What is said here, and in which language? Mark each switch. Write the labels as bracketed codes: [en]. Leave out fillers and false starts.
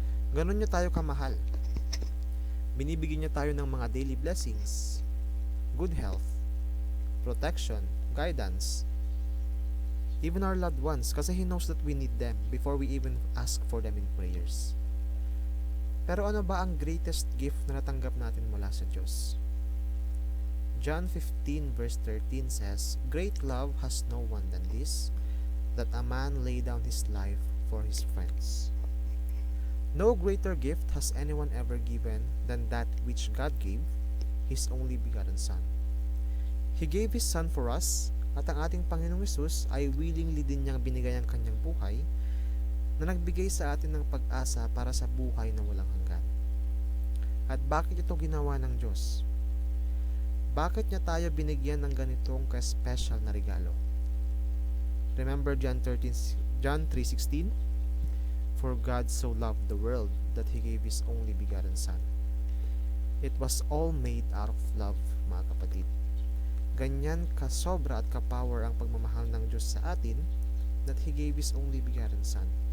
[tl] Ganon niya tayo kamahal. Binibigyan niya tayo ng mga [en] daily blessings, good health, protection, guidance, even our loved ones, kasi He knows that we need them before we even ask for them in prayers. [tl] Pero ano ba ang greatest gift na natanggap natin mula sa Diyos? [en] John 15 verse 13 says, "Great love has no one than this, that a man lay down his life for his friends." No greater gift has anyone ever given than that which God gave, His only begotten Son. He gave His Son for us, [tl] at ang ating Panginoong Hesus ay willingly din niyang binigay ang kanyang buhay, na nagbigay sa atin ng pag-asa para sa buhay na walang hanggan. At bakit ito ginawa ng Diyos? Bakit niya tayo binigyan ng ganitong ka-special na regalo? [en] Remember John 3:16? "For God so loved the world that He gave His only begotten Son." It was all made out of love, [tl] mga kapatid. Ganyan kasobra at kapower ang pagmamahal ng Diyos sa atin [en] that He gave His only begotten Son.